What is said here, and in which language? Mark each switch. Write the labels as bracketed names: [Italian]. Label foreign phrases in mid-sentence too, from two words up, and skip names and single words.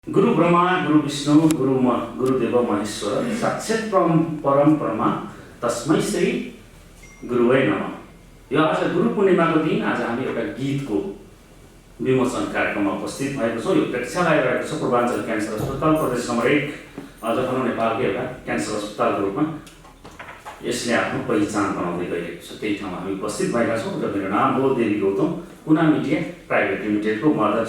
[Sanskrit] गुरु ब्रह्मा गुरु विष्णु गुरुदेव महेश्वर साक्षात् परम ब्रह्म तस्मै श्री गुरुवै नमः। [Nepali] यो आज गुरु पूर्णिमाको दिन आज हामी एउटा गीतको विमोचन कार्यक्रममा उपस्थित भएको छौँ। यो प्रेक्षालय रहेको छ पूर्वाञ्चल क्यान्सर अस्पताल प्रदेश नम्बर 1 जखन नेपालको एउटा क्यान्सर अस्पतालको रूपमा यसले आफ्नो पहिचान बनाउँदै गइरहेको छ। त्यही ठाउँमा हामी उपस्थित भएका छौँ र मेरो नाम हो देवी गौतम, कुना मिडिया प्राइभेट लिमिटेडको म अध्यक्ष।